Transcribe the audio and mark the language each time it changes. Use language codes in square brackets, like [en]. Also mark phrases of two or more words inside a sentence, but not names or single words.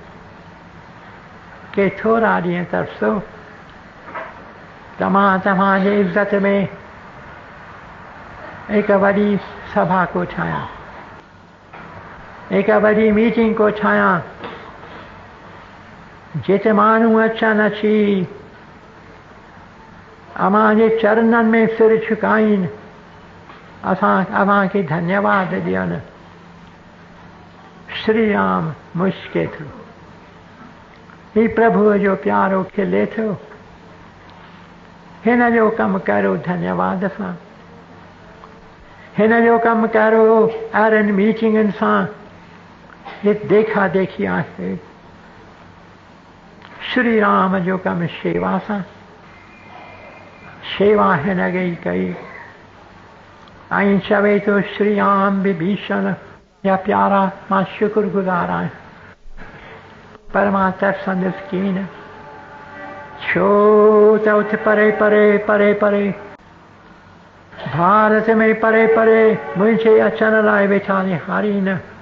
[sd] के थोरा ॾींहं तरसो, तव्हांजे इज़त में एक वॾी सभा को ठाहियां, एक वॾी मीटिंग को ठाहियां जिते माण्हू अचनि अची अव्हां जे चरणनि में सिर झुकाइनि, अव्हां खे धन्यवाद ॾियनि। श्री राम मुश्के थो, ही प्रभुअ जो प्यारो खिले थो, हिन जो कमु करो धन्यवाद सां, हिन जो कमु करो अहिड़नि मीटिंगनि सां [hi] ये देखा देखी [sd] आहे। श्री राम जो कमु शेवा सां, शेवा हिन कई ऐं चवे थो श्री राम विभीषण या प्यारा मां शुक्रगुज़ार आहियां, पर मां तरसंदसि कीन, छो त उते परे परे परे परे भारत में परे परे मुंहिंजे अचण लाइ वेठा निहारीनि।